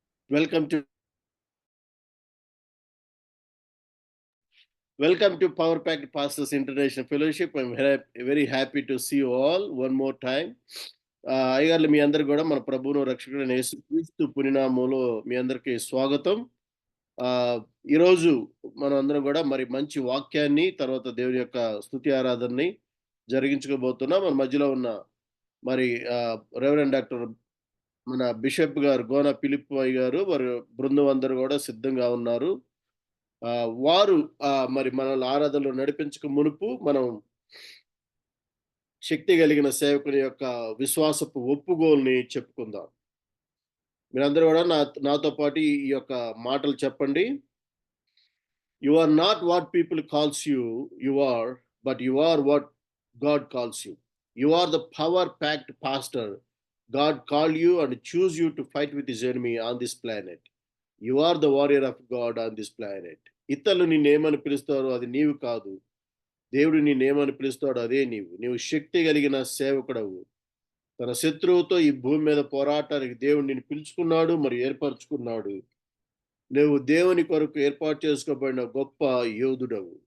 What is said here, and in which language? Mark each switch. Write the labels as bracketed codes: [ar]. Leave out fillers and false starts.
[en] Welcome to Power Packed Pastors International Fellowship. I'm very happy to see you all one more time. [te] అయ్యగారులు మీ అందరు కూడా మన ప్రభువును రక్షకుడైన యేసుక్రీస్తు పునినామములో మీ అందరికీ స్వాగతం. ఈరోజు మనం అందరం కూడా మరి మంచి వాక్యాన్ని తర్వాత దేవుని యొక్క స్తుతి ఆరాధనని జరిగించుకోబోతున్నాం. మన మధ్యలో ఉన్న మరి రెవరెండ్ డాక్టర్ మన బిషప్ గారు గోన పిలిప్పయ్య గారు వారి బృందం అందరూ కూడా సిద్ధంగా ఉన్నారు. వారు మరి మనల్ని ఆరాధనలో నడిపించక మునుపు మనం శక్తి కలిగిన సేవకుని యొక్క విశ్వాసపు ఒప్పుగోల్ని చెప్పుకుందాం. మీరందరూ కూడా నాతో పాటు ఈ యొక్క మాటలు చెప్పండి. [en] You are not what people calls you, you are, but you are what God calls you. You are the power packed pastor. God called you and choose you to fight with his enemy on this planet. You are the warrior of God on this planet. [te] ఇతరులు నిన్నేమని పిలుస్తారో అది నీవు కాదు. దేవుడు నిన్నేమని పిలుస్తాడో అదే నీవు శక్తి కలిగిన సేవకుడవు. తన శత్రువుతో ఈ భూమి మీద పోరాటానికి దేవుడు నిన్ను పిలుచుకున్నాడు మరి ఏర్పరచుకున్నాడు. నువ్వు దేవుని కొరకు ఏర్పాటు చేసుకోబడిన గొప్ప యోధుడవు.